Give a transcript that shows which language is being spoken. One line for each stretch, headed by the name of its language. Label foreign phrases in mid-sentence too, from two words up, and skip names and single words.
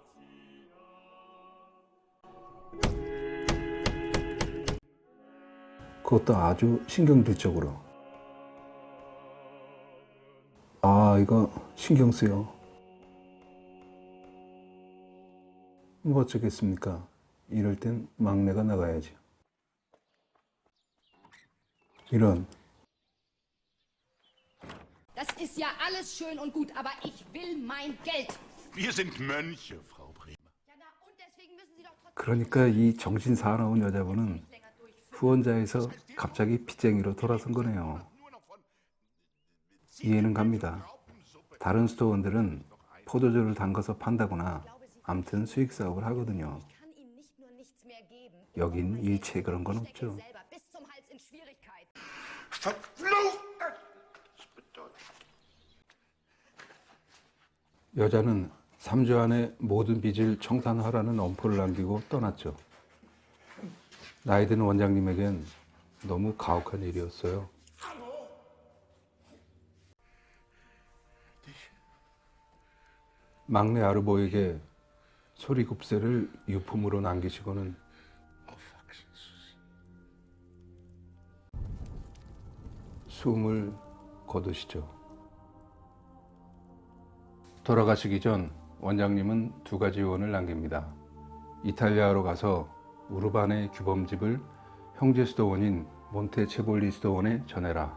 Korean: 그것도 아주 신경질적으로. 아, 이거 신경 쓰여. 뭐 어쩌겠습니까? 이럴 땐 막내가 나가야지. 이런.
German: Das ist ja alles schön und gut, aber ich will mein Geld. Wir sind Mönche, Frau Bremer. Ja, na, und deswegen müssen Sie doch trotzdem
Korean: 그러니까 이 정신 사나운 여자분은 후원자에서 갑자기 빚쟁이로 돌아선 거네요. 이해는 갑니다. 다른 수도원들은 포도주를 담가서 판다거나 암튼 수익 사업을 하거든요.
German: kann Ihnen nicht nur nichts mehr geben.
Korean: 여긴 일체 그런 건
German: Stecke
Korean: 없죠.
German: selber bis zum Hals in Schwierigkeiten. Verflucht! Das bedeutet.
Korean: 여자는 3주 안에 모든 빚을 청산하라는 엄포를 남기고 떠났죠. 나이 든 원장님에겐 너무 가혹한 일이었어요. 막내 아르보에게 소리굽새를 유품으로 남기시고는
German: Aufwachsen zu sehen.
Korean: 숨을 거두시죠. 돌아가시기 전 원장님은 2가지 유언을 남깁니다. 이탈리아로 가서 우르반의 규범집을 형제 수도원인 몬테체볼리 수도원에 전해라.